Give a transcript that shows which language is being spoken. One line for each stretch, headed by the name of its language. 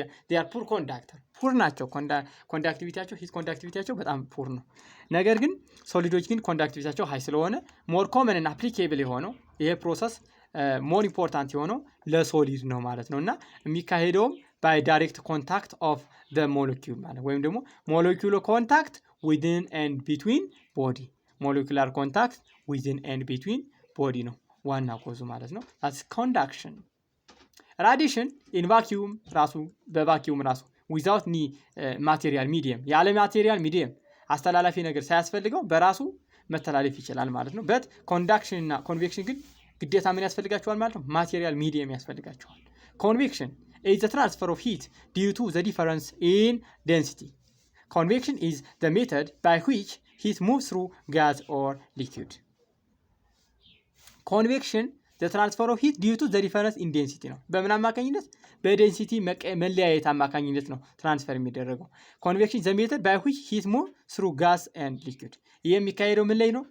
English: they are poor conductor
Amharic: poor ናቸው። ኮንዳክቲቪቲያቸው ሂት ኮንዳክቲቪቲያቸው በጣም ፑር ነው። ነገር ግን ሶሊዶች ግን ኮንዳክቲቪቲያቸው ሃይ ስለሆነ ሞር ኮመን እና አፕሊኬብል የሆነው ይሄ ፕሮሰስ ሞር ኢምፖርታንት የሆነው ለሶሊድ ነው ማለት ነው እና የሚካሄደውም
English: by direct contact of the molecule
Amharic: ማለት ወይም ደግሞ
English: molecular contact within and between body
Amharic: molecular contact within and between body ነው ዋና ኮዙ ማለት ነው።
English: that's conduction. radiation in vacuum
Amharic: ራሱ በቫኪዩም ራሱ
English: without any material medium
Amharic: ያለ ማቴሪያል ሚዲየም አስተላላፊ ነገር ሳያስፈልገው በራሱ መተላለፍ ይችላል ማለት ነው። but conduction እና convection ግን ግዴታ ምን ያስፈልጋቸዋል ማለት ነው? ማቴሪያል ሚዲየም ያስፈልጋቸዋል።
English: convection is the transfer of heat due to the difference in density. Convection is the method by which heat moves through gas or liquid. Convection the transfer of heat due to the difference in density
Amharic: ነው። በምን አማካኝነት? በዴንሲቲ መለያየት አማካኝነት ነው ትራንስፈር የሚደረገው። ኮንቬክሽን
English: the method by which heat move through gas and liquid።
Amharic: ይሄ የሚካሄደው ምን ላይ ነው?